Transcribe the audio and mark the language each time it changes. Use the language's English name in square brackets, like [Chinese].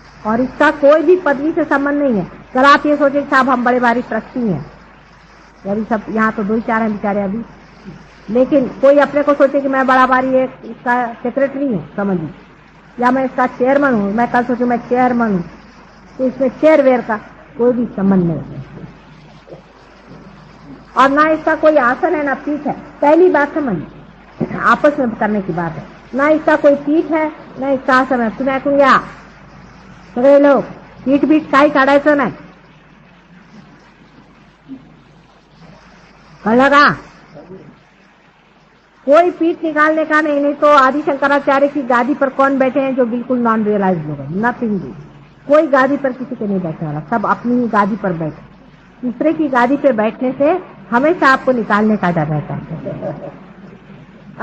[Hindi] और इसका कोई भी पदवी से संबंध नहीं है। कल आप ये सोचे साहब हम बड़े भारी ट्रस्टी हैं, अभी सब यहाँ तो 2-4 हैं बेचारे अभी, लेकिन कोई अपने को सोचे कि मैं बड़ा भारी एक इसका सेक्रेटरी हूँ समझिए, या मैं इसका चेयरमैन हूँ, मैं कल सोचूं मैं चेयरमैन हूँ, तो इसमें चेयर वेयर का कोई भी संबंध नहीं। और ना इसका कोई आसन है ना पीठ है। पहली बात समझिए, आपस में करने की बात है। ना इसका कोई पीठ है ना इसका आसन है। [Marathi] तुम्हें कहूंगा सगळे लोग पीठ बीठ काही काढायचं नाही, कळलं का? [Hindi] कोई पीठ निकालने का नहीं। नहीं तो आदि शंकराचार्य की गादी पर कौन बैठे हैं जो बिल्कुल नॉन रियलाइज लोग हैं? नथिंग। कोई गादी पर किसी के नहीं बैठने वाला, सब अपनी ही गादी पर बैठे। दूसरे की गादी पे बैठने से हमेशा आपको निकालने का डर रहता है।